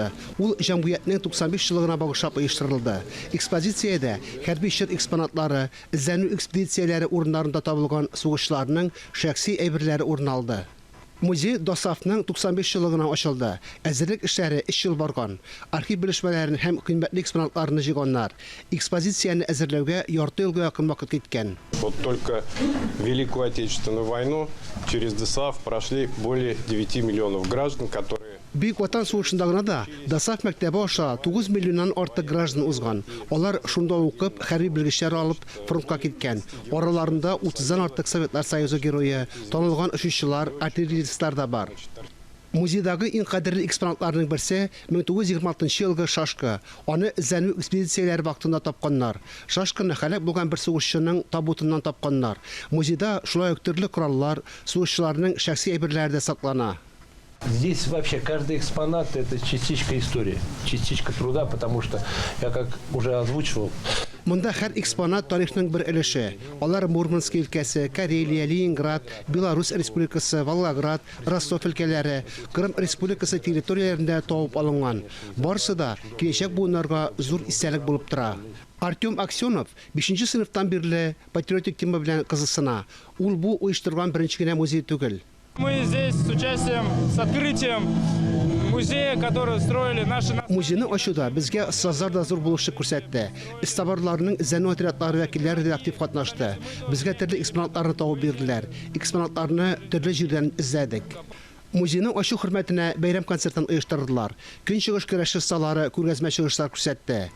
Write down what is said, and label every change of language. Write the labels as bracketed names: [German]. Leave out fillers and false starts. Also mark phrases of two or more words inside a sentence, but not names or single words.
[Tatar] Ул җәмгыятьнең 95 еллыгына багышлап оештырылды. Экспозициядә хәрби чор экспонатлары, эзләнү экспедицияләре урыннарында табылган сугышларның шәхси әйберләре урын алды. Музей Дасафның 95 еллыгына ачылды. Әзерлек эшләре 3 ел барган. Архив белешмәләрен һәм кыйммәтле экспонатларны җыйганнар. Экспозицияны әзерләүгә ярты елга якын вакыт киткән. [Russian] Вот только Великую Отечественную войну через Дасаф прошли более 9 миллионов граждан, которые... [Tatar] Бийик Ватан сугышында гына да Дасаф мәктәбе аша 9 миллионнан артык граждан узган. Алар шунда укып, хәрби белгечләр алып фронтка киткән. Араларында 30-дан артык Советлар Союзы герое, танылган очучылар, артиллеристлар да бар. Музейдагы иң кадерле экспонатларның берсе 1926 елгы шашка. Аны эзләнү экспедицияләре вакытында тапканнар. Шашканы һәлак булган бер сугышчының табутыннан тапканнар. Музейда шулай ук төрле кораллар, сугышчыларның шәхси әйберләре дә саклана. [Russian] Здесь вообще каждый экспонат – это частичка истории, частичка труда, потому что, я как уже озвучивал, [Tatar] Монда һәр экспонат тарихның бер өлеше. Алар Мурманск өлкәсе, Карелия, Ленинград, Беларусь Республикасы, Волгоград, Ростов өлкәләре, Крым Республикасы территорияләрендә табып алынган. Барысы да киләчәк буыннарга зур истәлек булып тора. Артем Аксенов 5-нче сыйныфтан бирле патриотик тема белән кызыксына. Ул бу оештырган беренче генә музей түгел. [Russian] Мы здесь с участием, с открытием музея, который строили наши... [Tatar] Музейны ачуда безгә остазлар да зур булышы күрсәтте. Истабарларның эзләнү отрядлары вәкилләре дә актив катнашты. Безгә төрле экспонатларны табып бирделәр. Экспонатларны төрле җирдән эзләдек. Музейның ачу хөрмәтенә бәйрәм концертын оештырдылар. Көнчыгыш көрәше осталары күргәзмә чыгышлар күрсәтте.